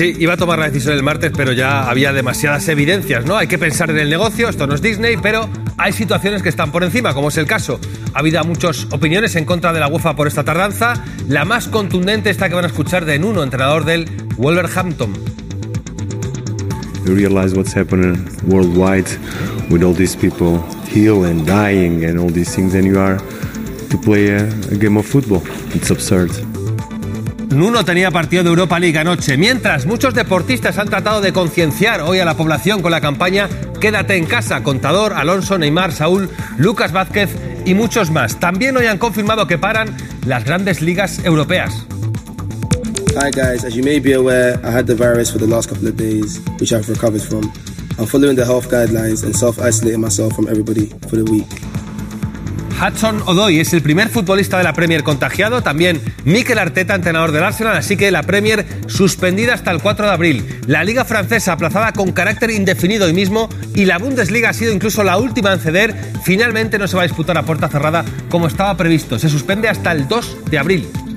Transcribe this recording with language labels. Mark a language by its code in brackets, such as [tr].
[es] Sí, iba a tomar la decisión el martes, pero ya había demasiadas evidencias, ¿no? Hay que pensar en el negocio, esto no es Disney, pero hay situaciones que están por encima, como es el caso. Ha habido muchas opiniones en contra de la UEFA por esta tardanza. La más contundente está que van a escuchar de Nuno, entrenador del Wolverhampton. [en] We realize what's happening worldwide with all these people ill and dying and all these things, and you are to play a game of football. It's absurd. [es] Nuno tenía partido de Europa League anoche. Mientras, muchos deportistas han tratado de concienciar hoy a la población con la campaña Quédate en casa. Contador, Alonso, Neymar, Saúl, Lucas Vázquez y muchos más. También hoy han confirmado que paran las grandes ligas europeas. [en] Hi guys, as you may be aware, I had the virus for the last couple of days, which I've recovered from. I'm following the health guidelines and self-isolating myself from everybody for the week. [es] Hudson-Odoi es el primer futbolista de la Premier contagiado, también Mikel Arteta, entrenador del Arsenal, así que la Premier suspendida hasta el 4 de abril. La Liga Francesa aplazada con carácter indefinido hoy mismo y la Bundesliga ha sido incluso la última en ceder. Finalmente no se va a disputar a puerta cerrada como estaba previsto. Se suspende hasta el 2 de abril.